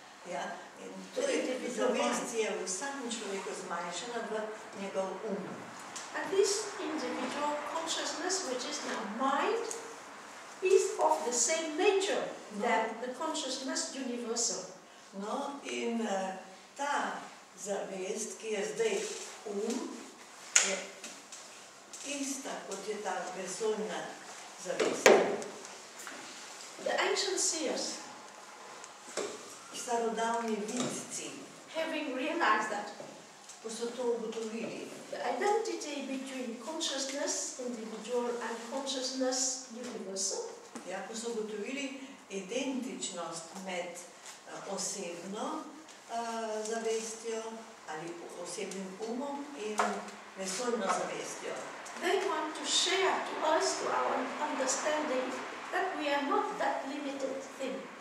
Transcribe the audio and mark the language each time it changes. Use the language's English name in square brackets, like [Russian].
[Slovenian] Ja, in torej zavest je v vsakem človeku zmanjšana v njegov [English] And this individual consciousness, which is now mind, is of the same nature than the consciousness universal. [Slovenian] No, in ta zavest, ki je zdaj je ista, kot je ta vesoljna zavest. [English] The ancient seers, [Slovenian] starodavni vidci, [English] having realized that [Slovenian] ko so to ugotovili, [English] the identity between consciousness individual and consciousness universal, [Slovenian] ja, ko so ugotovili identičnost med osebno zavestjo ali osebnim umom in vesoljno zavestjo. [English] they want to share to us, to our understanding, that we are not that limited thing.